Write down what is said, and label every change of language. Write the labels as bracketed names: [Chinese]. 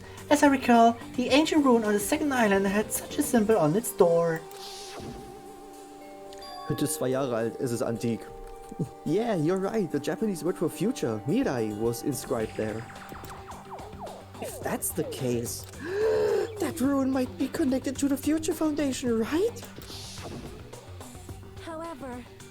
[English] As I recall, the ancient ruin on the second island had such a symbol on its door. [German] Hütte ist 2 Jahre alt, es ist antik. [English] Yeah, you're right. The Japanese word for future, mirai, was inscribed there. If that's the case, that ruin might be connected to the Future Foundation, right? however,